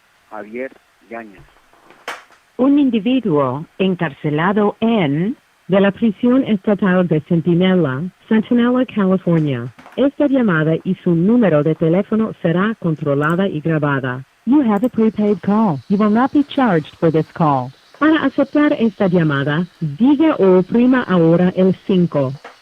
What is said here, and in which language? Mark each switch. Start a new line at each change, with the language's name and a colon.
Spanish: Javier Yáñez. un individuo encarcelado en de la prisión estatal de Centinela, California. Esta llamada y su número de teléfono será controlada y grabada.
English: You have a prepaid call. You will not be charged for this call.
Spanish: Para aceptar esta llamada, diga o oprima ahora el 5.